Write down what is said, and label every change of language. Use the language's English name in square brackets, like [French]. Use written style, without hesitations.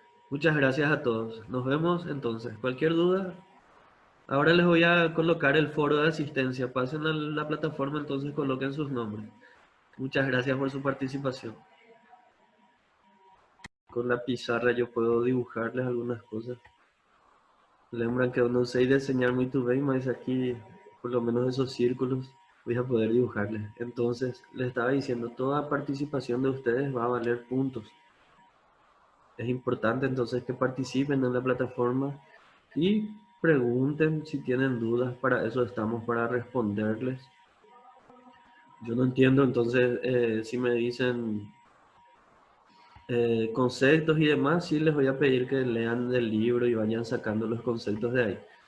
[Spanish] Muchas gracias a todos. Nos vemos entonces. Cualquier duda, ahora les voy a colocar el foro de asistencia. Pasen a la plataforma, entonces coloquen sus nombres. Muchas gracias por su participación. Con la pizarra yo puedo dibujarles algunas cosas. [Portuguese] Lembran que eu não sei desenhar muito bem, [Spanish] mas aquí, por lo menos esos círculos, voy a poder dibujarles. Entonces, les estaba diciendo, toda participación de ustedes va a valer puntos. Es importante entonces que participen en la plataforma y pregunten si tienen dudas. Para eso estamos, para responderles. Yo no entiendo, entonces, si me dicen conceptos y demás, sí les voy a pedir que lean del libro y vayan sacando los conceptos de ahí.